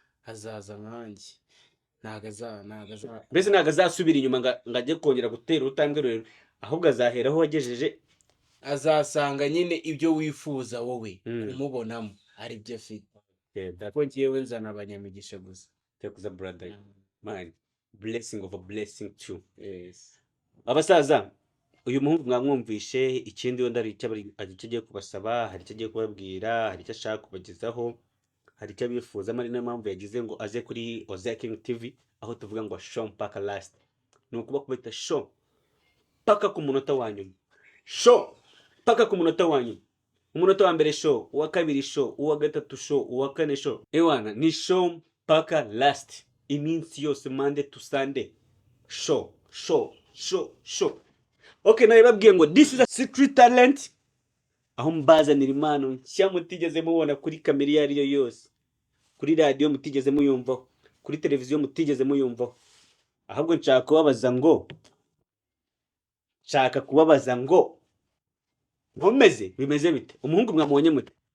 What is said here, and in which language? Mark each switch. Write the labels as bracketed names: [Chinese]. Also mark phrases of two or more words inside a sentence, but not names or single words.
[Kinyarwanda] azaza nkanjye. Ntago aza-, ntago aza- Mbese ntago azasubira inyuma ngo, ngo ajye kongera gutera urutambwe rurerure, ahubwo azahera aho wagejeje. Azasanga nyine ibyo wifuza wowe Hmm. kumubonamo ari byo afite. [English] Yeah, that [Kinyarwanda] Kuko njyewe nzana abanyamigisha gusa. [English] Take the brother. Hmm. Man, blessing of a blessing too. Yes. [Kinyarwanda] Abasaza, uyu muhungu mwamwumvishe, ikindi wenda hari icyo abari-, hari icyo agiye kubasaba, hari icyo agiye kubabwira, hari icyo ashaka kubagezaho, hari icyo abifuza, ari nayo mpamvu yagize ngo aze kuri Oze King T V, aho tuvuga ngo show mpaka last. Ni ukuba kubita show mpaka ku munota wa nyuma. Show mpaka ku munota wa nyuma. Umunota wa mbere show, uwa kabiri show, uwa gatatu show, uwa kane show. Ewana, ni show mpaka last. Iminsi yose, [English] Monday to Sunday. Show, show, show, show. [Kinyarwanda] Okay, nawe babwiye ngo [English] this is a secret talent. [Kinyarwanda] Aho mbazanira impano nshya mutigeze mubona kuri kamera iyo ari yo yose. Kuri radio mutigeze muyumvaho. Kuri televiziyo mutigeze muyumvaho. Ahubwo nshaka kubabaza ngo, nshaka kubabaza ngo, nkomeze, bimeze bite? Umuhungu mwamubonye mute?